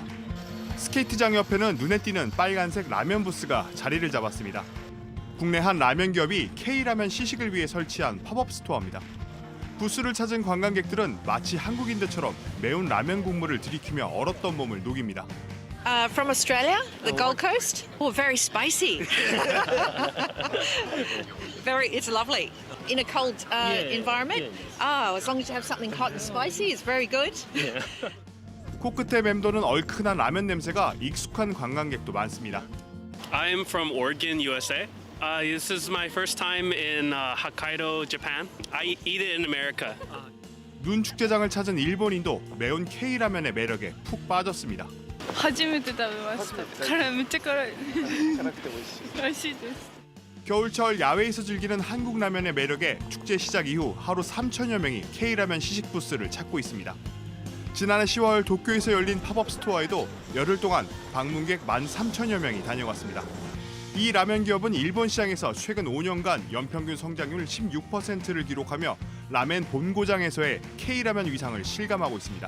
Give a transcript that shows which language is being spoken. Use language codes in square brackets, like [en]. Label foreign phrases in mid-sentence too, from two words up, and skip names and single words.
[ko] 스케이트장 옆에는 눈에 띄는 빨간색 라면 부스가 자리를 잡았습니다. 국내 한 라면 기업이 K라면 시식을 위해 설치한 팝업 스토어입니다. 부스를 찾은 관광객들은 마치 한국인들처럼 매운 라면 국물을 들이키며 얼었던 몸을 녹입니다. [en] From Australia, the Gold Coast. Oh, very spicy. It's lovely. In a cold environment. Oh, as long as you have something hot and spicy, it's very good. [ko] 코끝에 맴도는 얼큰한 라면 냄새가 익숙한 관광객도 많습니다. [en] I'm from Oregon, USA. This is my first time in Hokkaido, Japan. I eat it in America. [ko] 눈 축제장을 찾은 일본인도 매운 K라면의 매력에 푹 빠졌습니다. [ja] 初めて食べました。辛いめっちゃ辛い。美味しいです。 [ko] 겨울철 야외에서 즐기는 한국 라면의 매력에 축제 시작 이후 하루 3천여 명이 K라면 시식 부스를 찾고 있습니다. 지난해 10월 도쿄에서 열린 팝업 스토어에도 열흘 동안 방문객 13,000여 명이 다녀갔습니다. 이 라면 기업은 일본 시장에서 최근 5년간 연평균 성장률 16%를 기록하며 라멘 본고장에서의 K라면 위상을 실감하고 있습니다.